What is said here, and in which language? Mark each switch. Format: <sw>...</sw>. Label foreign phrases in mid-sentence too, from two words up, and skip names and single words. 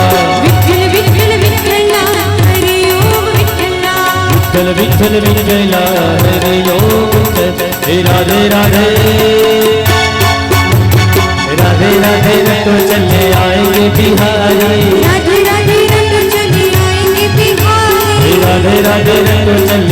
<mr>विठ्ठल विठ्ठल विठ्ठला हरि ओम विठ्ठला</mr> <hi>विठ्ठल विठ्ठल विठ्ठला हरि ओम विठ्ठला राधे राधे राधे राधे तो चले आएंगे बिहारी राधे राधे तो चले आएंगे बिहारी राधे राधे तो</hi>